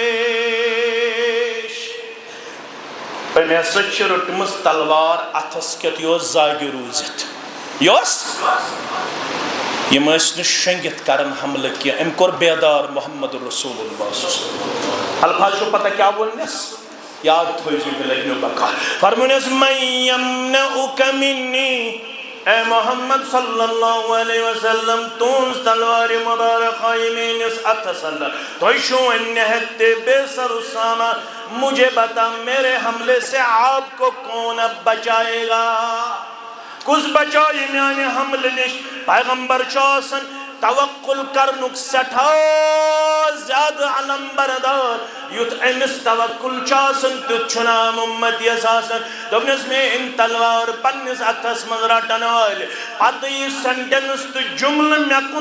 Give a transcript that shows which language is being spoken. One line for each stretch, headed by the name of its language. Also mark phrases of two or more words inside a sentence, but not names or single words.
Kashmiri: پیش أمۍ ہسا چھِ رٔٹمٕژ تلوار اتھس کٮ۪تھ یہِ اوس زاگہِ روٗزِتھ یہِ اوس یِم ٲسۍ نہٕ شۄنٛگِتھ کران حملہٕ کینٛہہ أمۍ کوٚر بیدار
Arabic: محمد رسول اللہ
Kashmiri: الفاظ چھو پتہ کیٛاہ ووٚننس یاد تھٲیزِ مےٚ لگہِ نہٕ بقا فرمونس
Arabic: من یمنعک منی
Kashmiri: اے محمد
Arabic: صلی اللہ علیہ وسلم
Kashmiri: تُہنٛز تلوارِ مبارک آیہِ میٲنِس اتھس اندر تُہۍ چھِو وۄنۍ نہت بے سر سامان
Urdu: مجھے بتا میرے حملے سے آپ کو کون اب بچائے
Kashmiri: گا کُس بچایہِ میانہِ حملہٕ نِش پیغمبر چھُ آسان توکل کرنُک سٮ۪ٹھاہ زیادٕ علم بردار یُتھ أمِس توکل چھُ آسان تیُتھ چھُنہٕ عام اُمتیس آسان دوٚپنس میٲنۍ تلوار پننِس اتھس منٛز رٹن وٲلۍ پتہٕ یہِ سینٹینس تہٕ جملہٕ مےٚ کُن